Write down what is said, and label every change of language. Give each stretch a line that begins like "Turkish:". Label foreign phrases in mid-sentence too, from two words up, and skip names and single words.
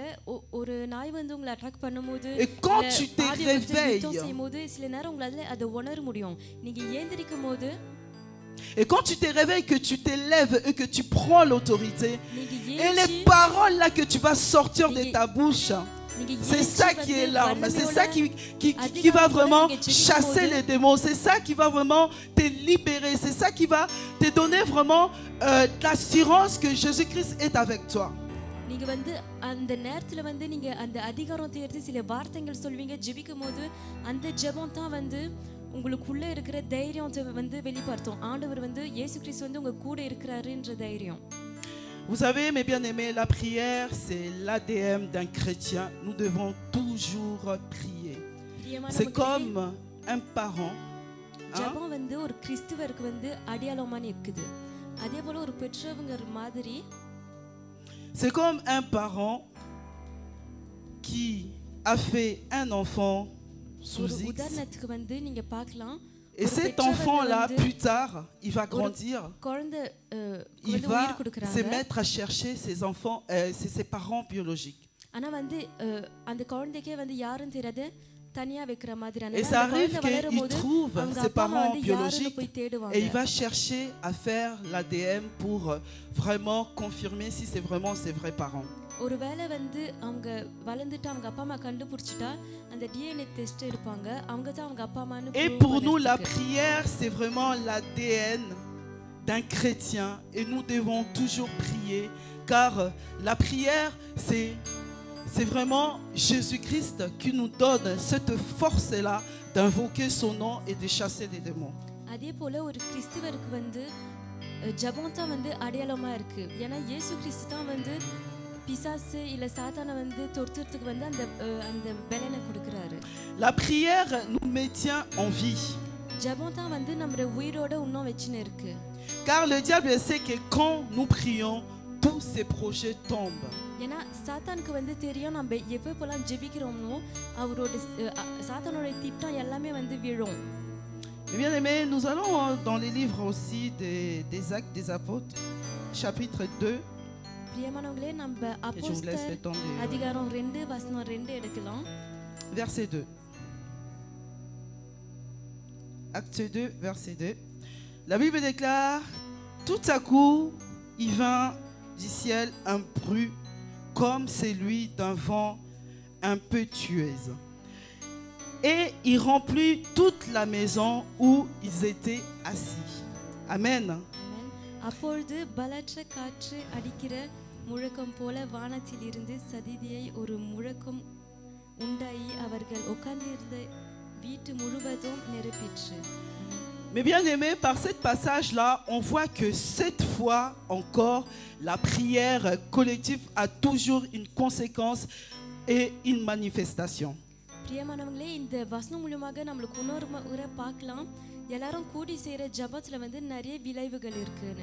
French: Et quand tu te réveilles, et quand tu te réveilles, que tu t'élèves et que tu prends l'autorité, et les paroles là que tu vas sortir de ta bouche, c'est ça qui est l'arme, c'est ça qui va vraiment chasser les démons, c'est ça qui va vraiment te libérer, c'est ça qui va te donner vraiment l'assurance que Jésus-Christ est avec toi.
Tamil: நீங்க வந்து அந்த நேரத்துல வந்து நீங்க அந்த அதிகாரத்தை எடுத்து சில வார்த்தைகள் சொல்வீங்க ஜெபிக்கும்போது அந்த ஜெபம் தான் வந்து உங்களுக்குள்ள இருக்கிற தைரியத்தை வந்து வெளிப்படுத்தும். ஆண்டவர் வந்து இயேசு கிறிஸ்து வந்து உங்க கூட இருக்கிறாருன்ற தைரியம்.
French: Vous savez, mes bien-aimés, la prière, c'est l'ADN d'un chrétien. Nous devons toujours prier. C'est comme un parent.
Tamil: ஜெபம் வந்து ஒரு கிறிஸ்தவருக்கு வந்து அடையாளமா இருக்குது. அதே போல ஒரு பெற்றவங்க மாதிரி
French: c'est comme un parent qui a fait un enfant sous X.
Tamil: உதாரணத்துக்கு வந்து நீங்க பார்க்கலாம்.
French: Et cet enfant-là, plus tard, il va grandir. Il va se mettre à chercher ses enfants, ses parents biologiques. Et ça arrive qu'il trouve ses parents biologiques et il va chercher à faire l'ADN pour vraiment confirmer si c'est vraiment ses vrais parents.
Tamil: ஒருவேளை வந்து அவங்க வளர்ந்துட்டு அவங்க அப்பா அம்மா கண்டுபிடிச்சிட்டா அந்த
English: DNA test
Tamil: எடுப்பாங்க அவங்க தான் அவங்க அப்பா அம்மான்னு.
French: Et pour nous la prière c'est vraiment l'ADN d'un chrétien et nous devons toujours prier car la prière c'est vraiment Jésus-Christ qui nous donne cette force là d'invoquer son nom et de chasser les démons.
Tamil: அதே போல ஒரு கிறிஸ்தவருக்கு வந்து ஜெபம் தான் வந்து அடையாளமா இருக்கு. ஏன்னா இயேசு கிறிஸ்து தான் வந்து பிசாசு இல்ல சாத்தானை வந்து தொடுத்துறதுக்கு வந்து அந்த பலனை கொடுக்கறாரு.
French: La prière nous maintient en vie.
Tamil: ஜெபம் தான் வந்து நம்மள உயிரோட இன்னும் வெச்சினே இருக்கு.
French: Car le diable sait que quand nous prions tous ces projets tombent.
Tamil: ஏன்னா சாத்தானுக்கு வந்து தெரியும் நம்ம எப்பப்போலாம் ஜெபிக்கிறோமோ அவரோட சாத்தானோட திட்டம் எல்லாமே வந்து விழும்.
French: Bien aimé, nous allons dans les livres aussi des Actes des Apôtres, chapitre 2.
Tamil: பிரியமானவங்களே நம்ம அப்போஸ்தலர் அதிகாரம் 2 வசனம் 2 எடுக்கலாம்.
French: Verset 2. Acte 2, verset 2. La Bible déclare, tout à coup, il vint du ciel un bruit comme celui d'un vent impétueux. Et il remplit toute la maison où ils étaient assis. Amen.
Tamil: அப்பொழுது பலற்ற காற்று அடிக்கிற முழக்கம் போல வானத்தில் இருந்து சதிதியை ஒரு முழக்கம் உண்டாயி அவர்கள் உட்கார்ந்திருந்த வீட்டு முழுவதும் நிரப்பிற்று.
French: Mais bien aimé, par ce passage-là, on voit que cette fois encore, la prière collective a toujours une conséquence et une manifestation.
Tamil: பிரியமானவங்களே இந்த வசனம் மூலமாக நமக்கு இன்னொரு முறை பார்க்கலாம் எல்லாரும் கூடி செய்யற ஜெபத்துல வந்து நிறைய விளைவுகள் இருக்குன்னு.